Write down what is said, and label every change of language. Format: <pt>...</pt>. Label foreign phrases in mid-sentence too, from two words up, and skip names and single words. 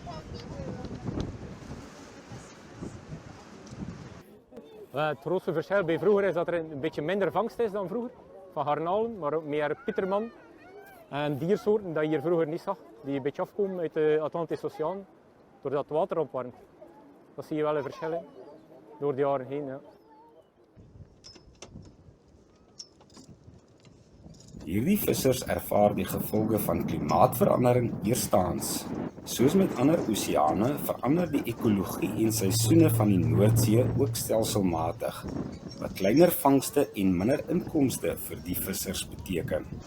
<nl>Het grootste verschil bij vroeger is dat er een beetje minder vangst is dan vroeger. Van garnalen, maar ook meer pieterman. En diersoorten dat je hier vroeger niet zag. Die een beetje afkomen uit de Atlantische Oceaan. Doordat het water opwarmt. Dat zie je wel een verschil in. Door de jaren heen. Ja.</nl> <af>Hierdie vissers ervaar die gevolge van klimaatverandering eerstehands. Soos met ander oseane verander die ekologie en seisoene van die Noordsee ook stelselmatig, wat kleiner vangste en minder inkomste vir die vissers beteken.</af>